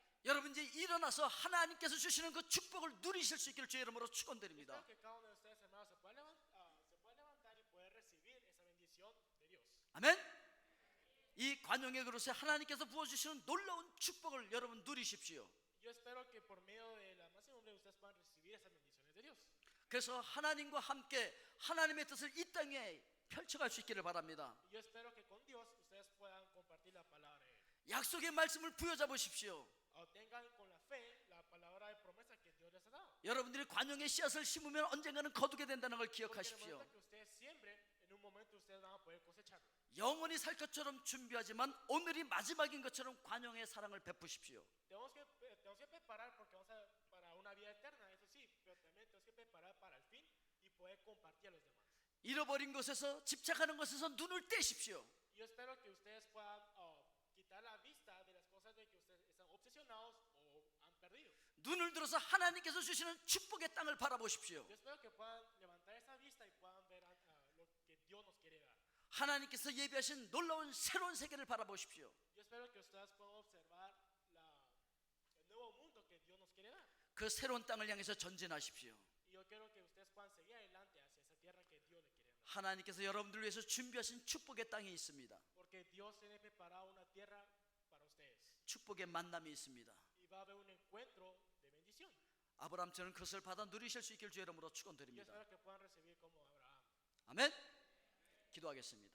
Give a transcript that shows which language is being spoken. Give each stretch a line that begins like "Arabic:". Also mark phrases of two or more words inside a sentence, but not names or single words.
Korean: 여러분 이제 일어나서 하나님께서 주시는 그 축복을 누리실 수 있기를 주의 이름으로 축원드립니다.
Spanish: Espero que cada uno de ustedes, hermanos, se pueda levantar y poder recibir esa bendición de Dios.
Korean: 아멘. 이 관용의 그릇에 하나님께서 부어주시는 놀라운 축복을 여러분 누리십시오.
Spanish: Yo espero que por medio de la mansedumbre ustedes puedan recibir esas bendiciones de Dios.
Korean: 그래서 하나님과 함께 하나님의 뜻을 이 땅에 펼쳐갈 수 있기를 바랍니다.
Spanish: Yo espero que con Dios ustedes puedan compartir la palabra de Él.
Korean: 약속의 말씀을 부여잡으십시오.
Spanish: Tengan con la fe la palabra de promesa que Dios les ha dado.
Korean: 여러분들이 관용의 씨앗을 심으면 언젠가는 거두게 된다는 걸
Spanish: Porque en el
Korean: 기억하십시오.
Spanish: momento que ustedes siembren, en un momento ustedes van a poder cosecharlo.
Korean: 영원히 살 것처럼 준비하지만 오늘이 마지막인 것처럼 관용의 사랑을 베푸십시오.
Spanish: Tenemos que preparar porque vamos para una vida eterna, eso sí, pero también tenemos que preparar para el fin y poder compartir a los demás.
Korean: 잃어버린 것에서 집착하는 것에서 눈을 떼십시오.
Spanish: Yo espero que ustedes puedan quitar la vista de las cosas de que ustedes están obsesionados o han perdido.
Korean: 눈을 들어서 하나님께서 주시는 축복의 땅을 바라보십시오.
Spanish: Yo espero que puedan levantar esa vista y puedan ver lo que Dios nos quiere dar.
Korean: 하나님께서 예비하신 놀라운 새로운 세계를 바라보십시오.
Spanish: Yo espero que ustedes puedan observar el nuevo mundo que Dios nos quiere dar.
Korean: 그 새로운 땅을 향해서 전진하십시오.
Spanish: Y yo quiero que ustedes puedan seguir adelante hacia esa tierra que Dios le quiere dar.
Korean: 하나님께서 여러분들을 위해서 준비하신 축복의 땅이 있습니다.
Spanish: Porque Dios tiene preparado una tierra para ustedes.
Korean: 축복의 만남이 있습니다.
Spanish: Y va a haber un encuentro de bendición.
Korean: 아브라함처럼 그것을 받아 누리실 수 있기를 주의 이름으로
Spanish: Yo
Korean: 축원드립니다.
Spanish: espero que puedan recibir como Abraham.
Korean: 아멘. 기도하겠습니다.